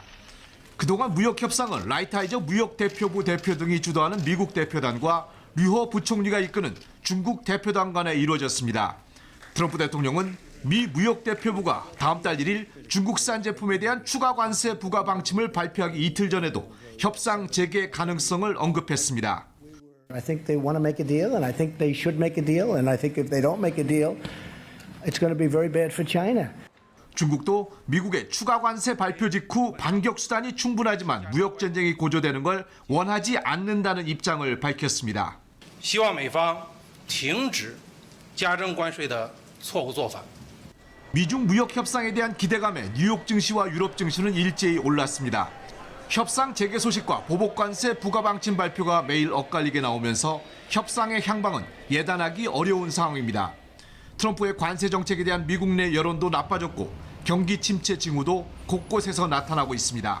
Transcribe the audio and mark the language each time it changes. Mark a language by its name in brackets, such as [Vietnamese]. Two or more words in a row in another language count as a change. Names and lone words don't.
[Korean] 그동안 무역 협상은 라이트하이저 무역대표부 대표 등이 주도하는 미국 대표단과 류호 부총리가 이끄는 중국 대표단 간에 이루어졌습니다. 트럼프 대통령은 미 무역대표부가 다음 달 1일 중국산 제품에 대한 추가 관세 부과 방침을 발표하기 이틀 전에도 협상 재개 가능성을 언급했습니다. [English] I think they want to make a deal and I think they should make a deal and I think if they don't make a deal it's going to be very bad for China. [Korean] 중국도 미국의 추가 관세 발표 직후 반격 수단이 충분하지만 무역 전쟁이 고조되는 걸 원하지 않는다는 입장을 밝혔습니다. [Chinese] 希望美方停止加征关税的错误做法. [Korean] 미중 무역 협상에 대한 기대감에 뉴욕 증시와 유럽 증시는 일제히 올랐습니다. 협상 재개 소식과 보복 관세 부과 방침 발표가 매일 엇갈리게 나오면서 협상의 향방은 예단하기 어려운 상황입니다. 트럼프의 관세 정책에 대한 미국 내 여론도 나빠졌고 경기 침체 징후도 곳곳에서 나타나고 있습니다.